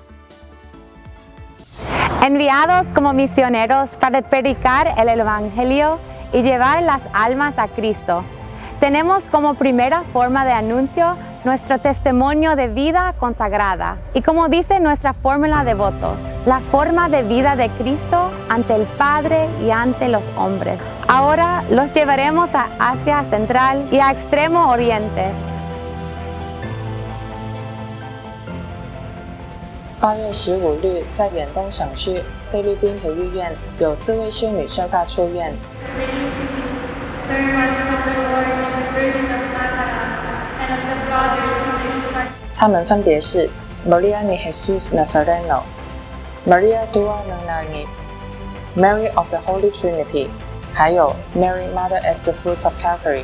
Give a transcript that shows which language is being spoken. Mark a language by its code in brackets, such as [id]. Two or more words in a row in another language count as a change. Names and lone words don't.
[es] Enviados como misioneros para predicar el Evangelio y llevar las almas a Cristo, tenemos como primera forma de anuncio nuestro testimonio de vida consagrada y, como dice nuestra fórmula de votos, la forma de vida de Cristo ante el Padre y ante los hombres. Ahora los llevaremos a Asia Central y a Extremo Oriente. [zh] 8 月15日，在远东省区菲律宾培育院有4位修女宣发出院。他们分别是 Maria ni Jesus Nazareno、Maria Dua Nangani、Mary of the Holy Trinity，还有 Mary Mother as the Fruit of Calvary。